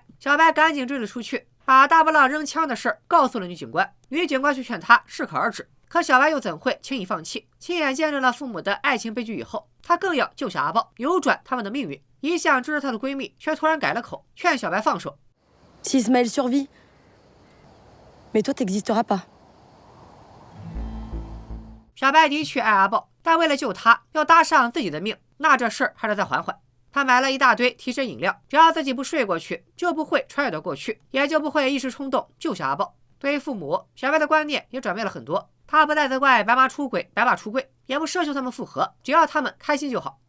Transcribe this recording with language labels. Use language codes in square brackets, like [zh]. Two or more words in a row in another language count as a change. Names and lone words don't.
[zh] 小白赶紧追了出去，把大波浪扔枪的事告诉了女警官。女警官却劝他适可而止，可小白又怎会轻易放弃？亲眼见证了父母的爱情悲剧以后，他更要救下阿豹，扭转他们的命运。一向支持他的闺蜜却突然改了口，劝小白放手。 [fr] Si Ismaël survit, mais toi t'existeras pas. [zh] 小白的确爱阿豹，但为了救他，要搭上自己的命，那这事儿还得再缓缓。他买了一大堆提神饮料，只要自己不睡过去，就不会穿越到过去，也就不会一时冲动救下阿豹。对于父母，小白的观念也转变了很多。他不再责怪白妈出轨、白爸出柜，也不奢求他们复合，只要他们开心就好。